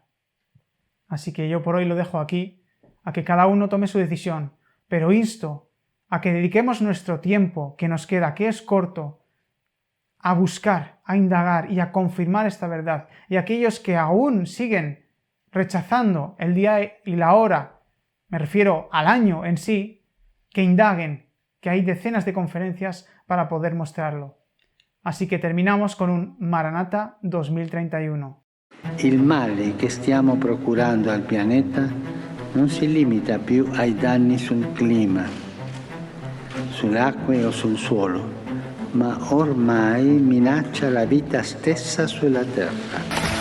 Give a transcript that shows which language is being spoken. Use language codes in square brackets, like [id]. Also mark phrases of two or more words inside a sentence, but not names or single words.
[es] Así que yo por hoy lo dejo aquí, a que cada uno tome su decisión, pero insto a que dediquemos nuestro tiempo que nos queda, que es corto, a buscar, a indagar y a confirmar esta verdad. Y aquellos que aún siguen rechazando el día y la hora, me refiero al año en sí, que indaguen, que hay decenas de conferencias para poder mostrarlo. Así que terminamos con un Maranatha 2031. [it] Il male che stiamo procurando al pianeta non si limita più ai danni sul clima, sulle acque o sul suolo, ma ormai minaccia la vita stessa sulla Terra.